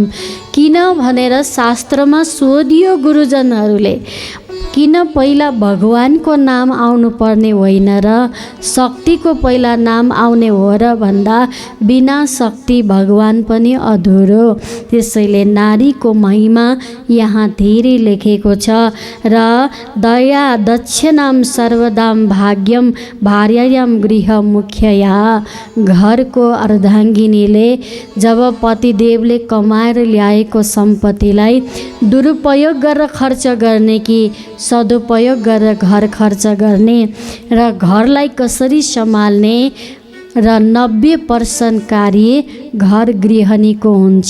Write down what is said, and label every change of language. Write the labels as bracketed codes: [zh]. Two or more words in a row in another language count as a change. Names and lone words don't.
[ne] किन भनेर शास्त्रमा सोधियो गुरुजनहरूले, किन पहिला भगवानको नाम आउनुपर्ने होइन र शक्तिको पहिला नाम आउने हो र भन्दा बिना शक्ति भगवान पनि अधुरो। त्यसैले नारीको महिमा यहाँ धेरै लेखेको छ र [sa] दया दक्षिणाम सर्वदाम भाग्यम भार्यायाम गृह मुख्यया। [ne] घरको अर्धाङ्गिनीले जब पतिदेवले कमाएर ल्याएको सम्पत्तिलाई दुरुपयोग गरेर खर्च गर्ने कि सदुपयोग गरेर घर खर्च गर्ने र घरलाई कसरी सम्हाल्ने र 90% कार्य घर गृहिणीको हुन्छ।